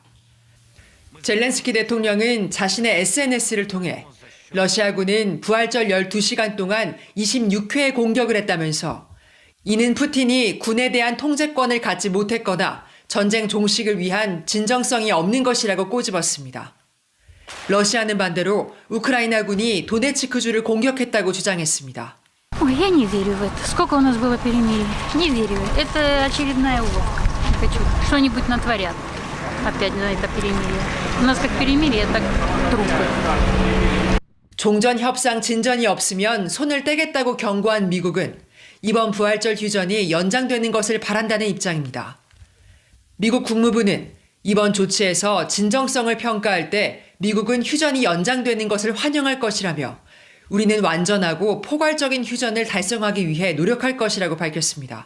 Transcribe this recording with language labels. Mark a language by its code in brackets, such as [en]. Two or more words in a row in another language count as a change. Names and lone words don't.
[ko] 젤렌스키 대통령은 자신의 SNS를 통해 러시아군은 부활절 12시간 동안 26회의 공격을 했다면서 이는 푸틴이 군에 대한 통제권을 갖지 못했거나 전쟁 종식을 위한 진정성이 없는 것이라고 꼬집었습니다. 러시아는 반대로 우크라이나군이 도네츠크주를 공격했다고 주장했습니다. [ru] Ой, я не верю в это. Сколько у нас было перемирий? Не верю. Это очередная уловка. Хочу что-нибудь натворят. Опять на это перемирие. У нас как перемирие, так трупы. [ko] 종전 협상 진전이 없으면 손을 떼겠다고 경고한 미국은 이번 부활절 휴전이 연장되는 것을 바란다는 입장입니다. 미국 국무부는 이번 조치에서 진정성을 평가할 때 미국은 휴전이 연장되는 것을 환영할 것이라며 우리는 완전하고 포괄적인 휴전을 달성하기 위해 노력할 것이라고 밝혔습니다.